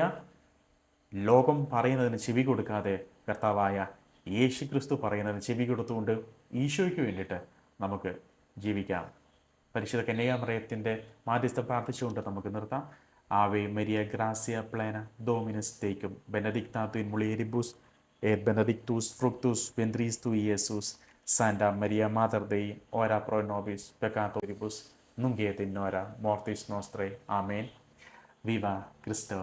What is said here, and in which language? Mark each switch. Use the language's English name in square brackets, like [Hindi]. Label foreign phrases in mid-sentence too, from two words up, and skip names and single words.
[Malayalam] ലോകം പറയുന്നതിന് ചെവി കൊടുക്കാതെ കർത്താവായ യേശു ക്രിസ്തു പറയുന്നതിന് ചെവി കൊടുത്തുകൊണ്ട് ഈശോയ്ക്ക് വേണ്ടിയിട്ട് നമുക്ക് ജീവിക്കാം. പരിശുദ്ധ കന്യകാമറിയത്തിൻ്റെ മാധ്യസ്ഥം പ്രാർത്ഥിച്ചുകൊണ്ട് നമുക്ക് നിർത്താം. [Latin] Ave Maria gratia plena Dominus tecum benedicta tu in mulieribus et benedictus fructus ventris tui, Iesus. Santa Maria Mater Dei, ora pro nobis peccatoribus, nunc et in hora mortis nostrae. Amen. Viva Christus.